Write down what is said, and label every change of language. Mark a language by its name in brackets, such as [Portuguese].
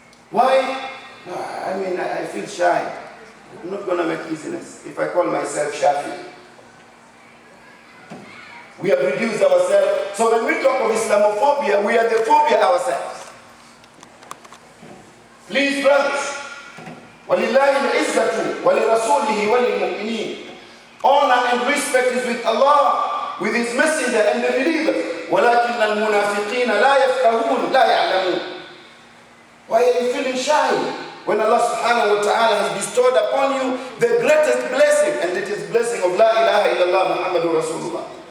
[English] Why? No, I feel shy. I'm not going to make business if I call myself Shafi. We have reduced ourselves. So when we talk of Islamophobia, we are the phobia ourselves. Please, brothers, [Arabic] وَلِلَّهِ الْعِزَّةُ وَلِرَسُولِهِ وَلِلْمُؤْمِنِينَ. [English] Honor and respect is with Allah, with His Messenger and the believers. [Arabic] وَلَكِنَّ الْمُنَافِقِينَ لَا يَفْقَهُونَ لَا يَعْلَمُونَ. [English] Why are you feeling shy when Allah subhanahu wa ta'ala has bestowed upon you the greatest blessing, and it is blessing of La ilaha illallah Muhammadur Rasulullah?